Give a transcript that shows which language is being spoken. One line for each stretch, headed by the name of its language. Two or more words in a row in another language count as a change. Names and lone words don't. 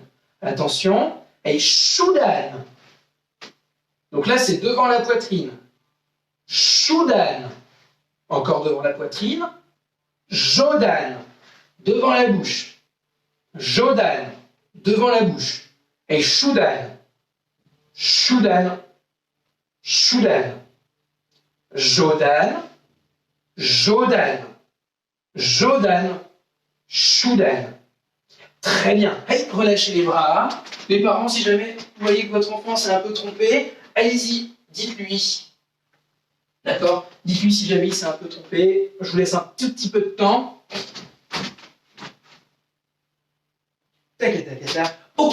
French: Attention, et Shudan. Donc là, c'est devant la poitrine. Shudan. Encore devant la poitrine. Jodan. Devant la bouche. Jodan. Devant la bouche. Et Shudan. Shudan. Shudan. Jodan. Jodan. Jodan. Shudan. Très bien. Allez, relâchez les bras. Les parents, si jamais vous voyez que votre enfant s'est un peu trompé, allez-y, dites-lui. D'accord? Dites-lui si jamais il s'est un peu trompé. Je vous laisse un tout petit peu de temps. Tac, tac, tac, tac. Ok.